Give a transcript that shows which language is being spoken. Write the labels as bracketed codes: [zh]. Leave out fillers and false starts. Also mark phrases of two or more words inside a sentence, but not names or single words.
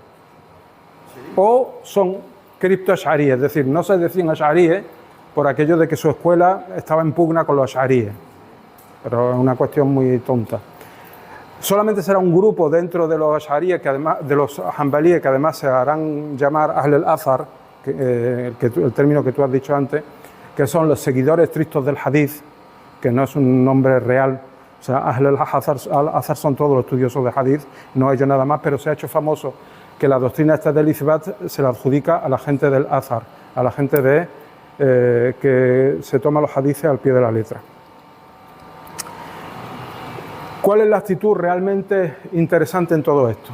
[es] O son cripto-asharíes. Es decir, no se decían asharíes por aquello de que su escuela estaba en pugna con los asharíes. Pero es una cuestión muy tonta. Solamente será un grupo dentro de los asharíes, que además, de los hanbalíes, que además se harán llamar [ar] أهل الأثر, [es] el término que tú has dicho antes, que son los seguidores estrictos del hadith, que no es un nombre real. O sea, [ar] أهل الأثر [es] son todos los estudiosos de hadith, no ellos nada más, pero se ha hecho famoso que la doctrina esta del ithbat se la adjudica a la gente del Athar, a la gente de que se toma los hadices al pie de la letra. ¿Cuál es la actitud realmente interesante en todo esto?